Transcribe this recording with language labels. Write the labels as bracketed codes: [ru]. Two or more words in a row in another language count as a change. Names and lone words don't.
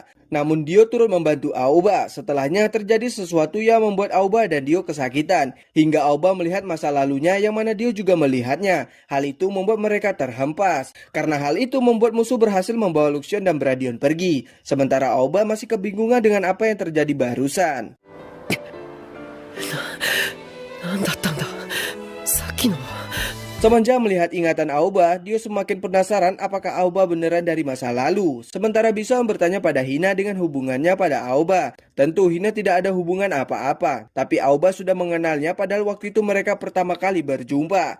[id] Namun Dio turut membantu Aoba. Setelahnya terjadi sesuatu yang membuat Aoba dan Dio kesakitan. Hingga Aoba melihat masa lalunya yang mana Dio juga melihatnya. Hal itu membuat mereka terhempas. Karena hal itu membuat musuh berhasil membawa Luxion dan Bradion pergi. Sementara Aoba masih kebingungan dengan apa yang terjadi barusan. [ja] なんだったんだ。さっきの。 [id] Semenjak melihat ingatan Aoba, Dio semakin penasaran apakah Aoba beneran dari masa lalu. Sementara Bison bertanya pada Hina dengan hubungannya pada Aoba. Tentu Hina tidak ada hubungan apa-apa, tapi Aoba sudah mengenalnya padahal waktu itu mereka pertama kali berjumpa.